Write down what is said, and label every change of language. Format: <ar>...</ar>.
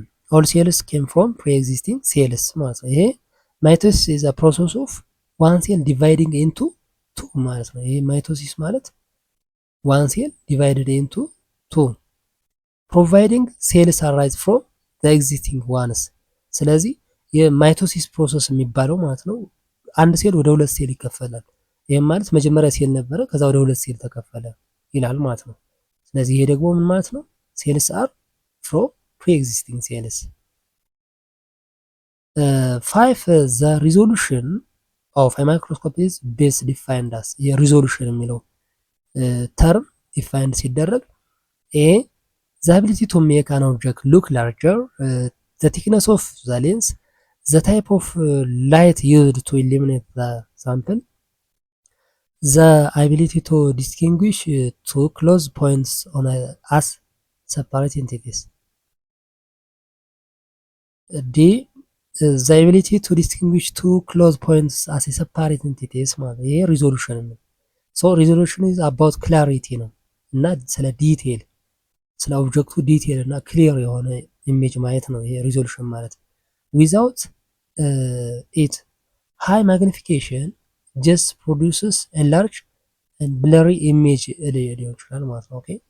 <en>all cells came from pre-existing cells</en> <am>ማለት ነው። ይሄ</am> <en>ማይቶሲስ is a process of one cell dividing into</en> <am>ቱ ማለት ነው። ይሄ ማይቶሲስ ማለት</am> <en>ዋን ሴል ዲቫይድድ ኢንቱ ቱ ፕሮቫይዲንግ ሴልስ አራይዝ ፍሮም ዘ ኤግዚስቲንግ ዋንስ።</en> <am>ስለዚህ የማይቶሲስ ፕሮሰስ የሚባለው ማለት ነው አንድ ሴል ወደ ሁለት ሴል ይከፈላል። ይህም ማለት መጀመሪያ ሴል ነበረ ከዛ ወደ ሁለት ሴል ተከፈለ ይላል ማለት ነው። ስለዚህ ይሄ ደግሞ ምን ማለት ነው?</am> <en>ሴልስ አር ፍሮም ፕሪ ኤግዚስቲንግ ሴልስ። ፋይቭ ዘ ሪዞሉሽን ኦፍ ማይክሮስኮፕ ኢዝ ቤስ ዲፋይንድ አስ።</en> <am>የሪዞሉሽን የሚለው</am> <en>ተርም ዲፋይንድ ሲደረግ ኤ the ability to make an object look larger, the thickness of the lens, the type of light used to illuminate the sample, the ability to distinguish two close points on as separate entities. D the ability to distinguish two close points as a separate entities</en> <am>ማለት ይሄ ሪዞሉሽን ነው።</am> <en>ሶ ሪዞሉሽን is about clarity</en> <am>ነው እና ስለ ዲቴል ስለ ኦብጀክቱ ዲቴል እና ክሊር የሆነ ኢሜጅ ማየት ነው ይሄ ሪዞሉሽን ማለት።</am> <en>ዊዛውት ኢት ሃይ ማግኒፊኬሽን ጀስት ፕሮዲውስስ ኤ ላርጅ ኤንድ ብለሪ ኢሜጅ</en> <am>ሊሆን ይችላል ማለት ነው።</am> <en>ኦኬ</en>